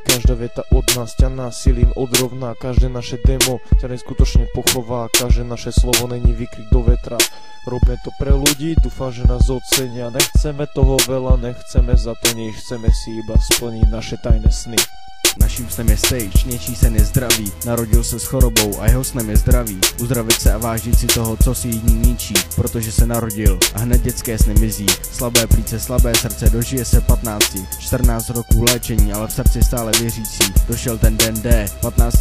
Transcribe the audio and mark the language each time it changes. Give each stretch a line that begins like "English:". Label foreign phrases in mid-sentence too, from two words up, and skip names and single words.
Slovak: Každá veta od nás ťa násilím odrovná, každé naše demo ťa neskutočne pochová, každé naše slovo není výkrik do vetra. Robíme to pre ľudí, dúfam, že nás ocenia. Nechceme toho veľa, nechceme za to nič, chceme si iba splniť naše tajné sny.
Czech: Naším snem je stage, něčí sen je zdravý. Narodil se s chorobou a jeho snem je zdravý. Uzdravit se a vážit si toho, co si jiní ničí, protože se narodil a hned dětské sny mizí. Slabé plíce, slabé srdce, dožije se 15, 14 roků léčení, ale v srdci stále věřící. Došel ten den D, 15.